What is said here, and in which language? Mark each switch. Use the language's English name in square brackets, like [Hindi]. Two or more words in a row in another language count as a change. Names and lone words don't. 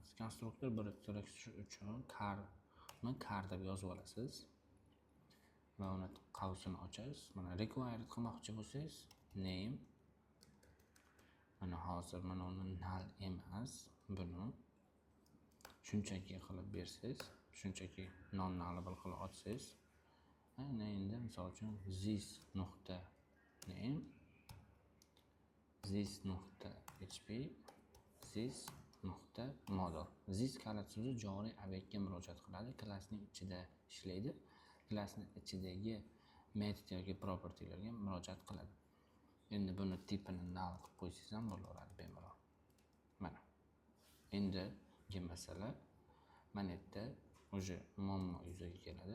[Uzbek] Konstruktor biriktirish uchun car deb yozib olasiz va uni qavsini ochasiz. Mana required qilmoqchi bo'lsangiz, name mana hozir mana uni null emas, buni shunchaki qilib bersangiz, shunchaki non-nullable qilib ochsangiz, ana endi misol uchun this nuqta name, this nuqta hp, this nuqta model. This kalit so'zi joriy obyektga murojaat qiladi, klassning ichida ishlaydi. Klassning ichidagi metod yoki propertylarga murojaat qiladi. Endi buni tipini null qilib qo'ysangiz ham bo'laveradi bemalol. Mana. Endi masala mana yerda o'sha muammo yuzaga keladi.